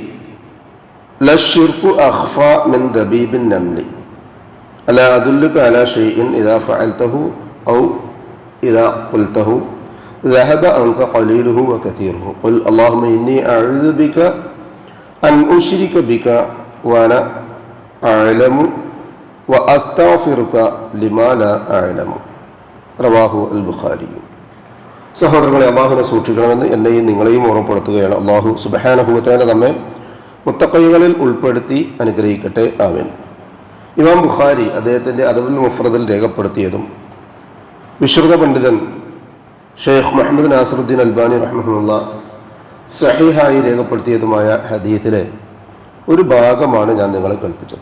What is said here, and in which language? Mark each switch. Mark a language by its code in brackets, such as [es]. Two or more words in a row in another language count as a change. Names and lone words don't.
[ar] للشرك أخفى من دبيب النمل ألا أدلك على شيء إذا فعلته أو إذا قلته ذهب عنك قليله وكثيره قل اللهم إني أعوذ بك أن أشرك بك وأنا أعلم وأستغفرك لما لا أعلم. رواه البخاري. [ml] സഹോദരങ്ങളെ, അള്ളാഹുവിനെ സൂക്ഷിക്കണമെന്ന് എന്നെയും നിങ്ങളെയും ഓർമ്മപ്പെടുത്തുകയാണ്. [ar] الله سبحانه وتعالى [ml] നമ്മെ മുത്തഖീകളിൽ ഉൾപ്പെടുത്തി അനുഗ്രഹിക്കട്ടെ. ആമീൻ. ഇമാം ബുഖാരി അദ്ദേഹത്തിൻ്റെ അദബുൽ മുഫ്രദിൽ രേഖപ്പെടുത്തിയതും വിശ്രുത പണ്ഡിതൻ ഷെയ്ഖ് മുഹമ്മദ് നാസിറുദ്ദീൻ അൽബാനി റഹ്മഹുല്ലാ സഹീഹായി രേഖപ്പെടുത്തിയതുമായ ഹദീസിലെ ഒരു ഭാഗമാണ് ഞാൻ നിങ്ങളെ കൽപ്പിച്ചത്.